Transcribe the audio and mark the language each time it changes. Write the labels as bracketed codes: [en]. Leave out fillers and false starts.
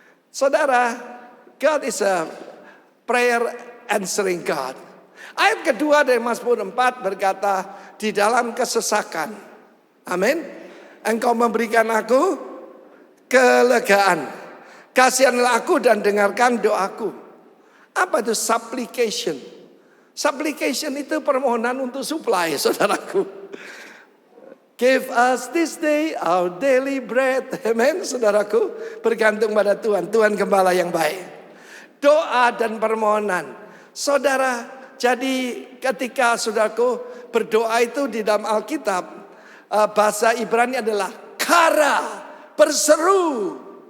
[en] Saudara, God is a prayer answering God. [id] Ayat kedua dari Mazmur 4 berkata, di dalam kesesakan, amin, Engkau memberikan aku kelegaan. Kasihanlah aku dan dengarkan doaku. Apa itu supplication? Supplication itu permohonan untuk supply, saudaraku. [en] Give us this day our daily bread. [id] Amen, saudaraku. Bergantung pada Tuhan. Tuhan gembala yang baik. Doa dan permohonan. Saudara, jadi ketika saudaraku berdoa itu di dalam Alkitab, bahasa Ibrani adalah kara, berseru.